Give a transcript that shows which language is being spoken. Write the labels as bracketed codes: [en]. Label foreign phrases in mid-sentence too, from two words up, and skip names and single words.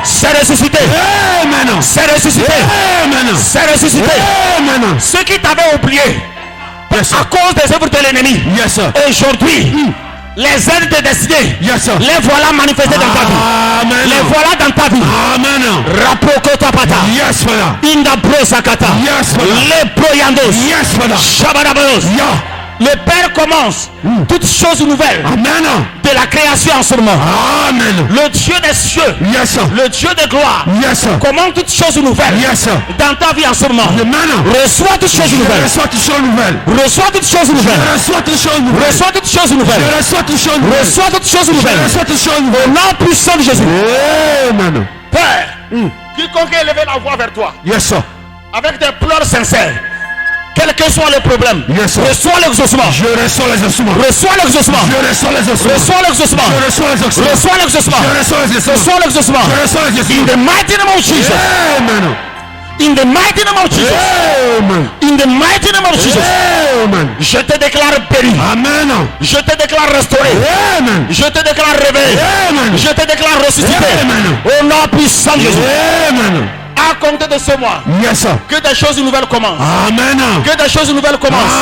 [fr] C'est ressuscité. Amen. C'est ressuscité. Amen. C'est ressuscité. Amen. Ceux qui t'avaient oublié Yes, à sir. cause des œuvres de l'ennemi, [en] Yes, sir. [fr] aujourd'hui, les aides de destinée, [en] Yes, sir. [fr] les voilà manifestées dans ta vie. Amen. Les voilà dans ta vie. Amen. Rapokotapata. [en] Yes, Father. Indabrosakata. Yes, Father. Les proyandos. Yes, Father. Shabadabados. [fr] Yeah. Le Père commence toutes choses nouvelles Amen. de la création en ce moment. Amen. Le Dieu des cieux, [en] Yes, sir. [fr] le Dieu de gloire, [en] Yes, sir. [fr] commence toutes choses nouvelles [en] Yes, sir. [fr] dans ta vie en ce moment. Amen. Reçois toutes choses Je nouvelles. reçois toutes choses nouvelles. Reçois toutes choses nouvelles. Je reçois toutes choses nouvelles. Reçois toutes choses Je nouvelles. reçois toutes choses nouvelles. Reçois toutes choses Je nouvelles. reçois toutes choses Au nouvelles. nom puissant de Jésus. Amen. Père, quiconque a élevé la voix vers toi [en] Yes, sir. [fr] avec des pleurs sincères, Quels que soient les problèmes, [en] Yes, sir. [fr] reçois l'exaucement. Je reçois les ossements. Reçois l'exaucement. Je reçois les ossements. Reçois l'exaucement. Je reçois les ossements. Reçois l'exaucement. Je reçois les ossements. Reçois l'exaucement. Je reçois les In ossements. [en] the mighty name of Jesus. Amen. In the mighty name of Jesus. Amen. In the mighty name of Jesus. Amen. [fr] Je te déclare béni. Amen. Je te déclare restauré. Amen. Je te déclare réveillé. Amen. Je te déclare ressuscité. Amen. Au nom puissant de Jésus. Amen. À compter de ce mois, [en] Yes, sir. [fr] que des choses nouvelles commencent. Amen. Que des choses nouvelles commencent.